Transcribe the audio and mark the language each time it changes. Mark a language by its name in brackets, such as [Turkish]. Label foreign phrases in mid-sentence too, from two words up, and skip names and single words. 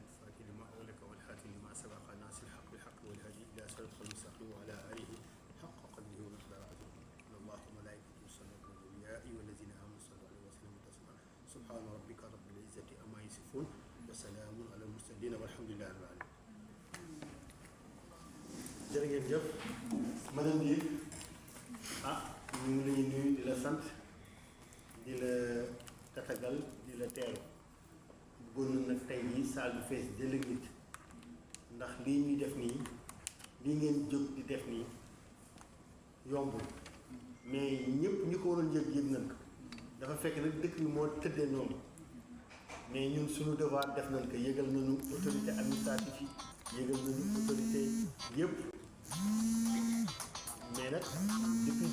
[Arabic] فاتح لما أغلق والحاتم لما سبق ناصر الحق بالحق والهدي إلى صراط المستقيم وعلى آله حق قدره ومقداره العظيم إن الله وملائكته يصلون على النبي يا أيها الذين آمنوا صلوا عليه وسلموا تسليما سبحان ربك رب العزة عما يصفون وسلام على المرسلين والحمد لله رب العالمين. [Wolof] jërë ngeen jëf madame Ndir ñu ngi lay nuyu di la sant di la tatagal di la teeru bëggoon nag tey jii salle bi fees jëlee nit ndax lii ñuy def nii lii ngeen jóg di def nii yombul mais ñëpp ñu ko waroon yëg nañ ko dafa fekk nag dëkk bi moo tëddee noonu mais ñun suñu devoir def nañ ko yëgal nañu [French] autorité administrative [Wolof] yi yëgal nañu autorité yëpp mais nag depuis